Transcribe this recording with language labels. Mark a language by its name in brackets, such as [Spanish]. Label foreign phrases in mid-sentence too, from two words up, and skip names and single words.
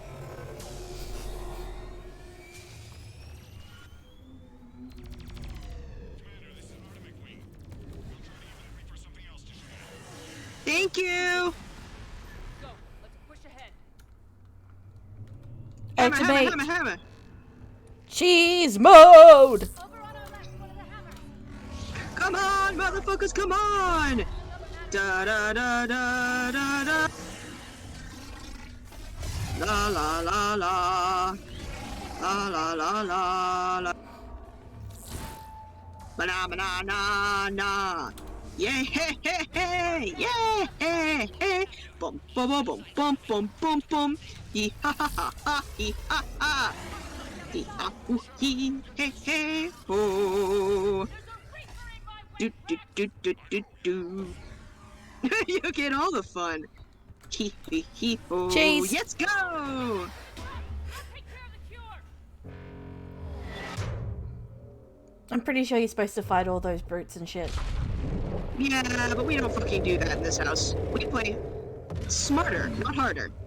[English] Thank you. Go. Let's push ahead. Hammer, Activate hammer, hammer, hammer. cheese mode! Come on, motherfuckers, come on. Da da da da da da. La la la la. La la la la la. Banana banana na. Yeah, hey, hey, hey, yeah, hey, hey. Bum, bum, bum, bum, bum, bum, bum, bum. Yee ha ha ha ha, yee ha ha. Yee ha hoo hee, hey, hey, ho. Do do do do do do. You get all the fun. Hee hee hee ho. Cheese. Let's go. I'm pretty sure you're supposed to fight all those brutes and shit. Yeah, but we don't fucking do that in this house. We play smarter, not harder.